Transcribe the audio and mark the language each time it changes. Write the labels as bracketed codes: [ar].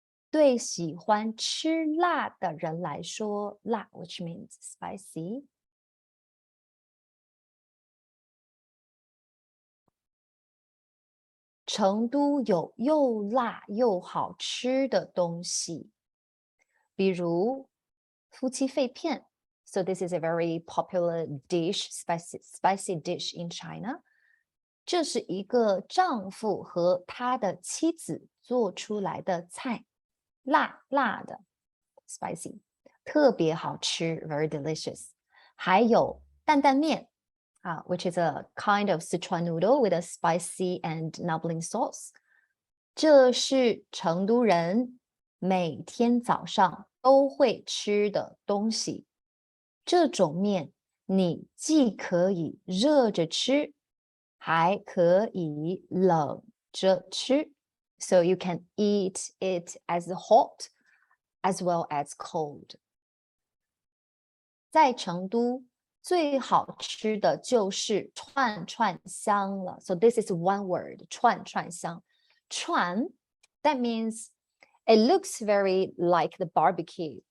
[zh] 对喜欢吃辣的人来说，辣 [en] which means spicy， [zh] 成都有又辣又好吃的东西，比如夫妻肺片。 [en] So this is a very popular dish, spicy dish in China. [zh] 这是一个丈夫和他的妻子做出来的菜。辣辣的 spicy 特别好吃 [en] very delicious。还有担担面which is a kind of Sichuan noodle with a spicy and numbling sauce。 [zh] 这是成都人每天早上都会吃的东西。这种面你既可以热着吃，还可以冷着吃。 [en] So you can eat it as hot as well as cold. [zh] 在成都最好吃的就是串串香了。 [en] So this is one word, 串串香。 串 that means it looks very like the barbecue.